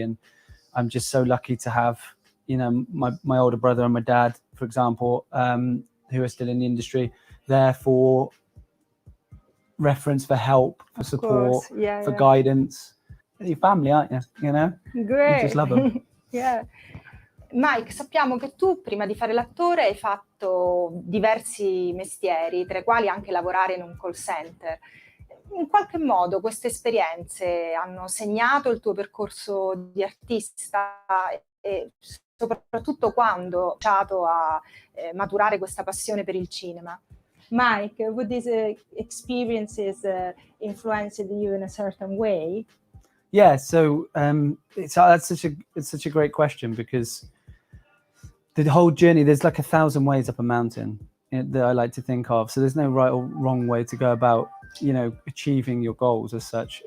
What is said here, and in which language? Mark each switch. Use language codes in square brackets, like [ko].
[en] And I'm just so lucky to have, you know, my older brother and my dad, for example, who are still in the industry, there for reference, for help, for support, for guidance. You're family, aren't you? You know? Great. You just love them. Yeah. [it] Mike, sappiamo che tu prima di fare l'attore hai fatto diversi mestieri, tra i quali anche lavorare in un call center. In qualche modo queste esperienze hanno segnato il tuo percorso di artista e soprattutto quando hai iniziato a maturare questa passione per il cinema. [en] Mike, would these experiences influenced you in a certain way? Yeah, so it's such a great question, because the whole journey, there's like 1,000 ways up a mountain that I like to think of. So there's no right or wrong way to go about, you know, achieving your goals as such.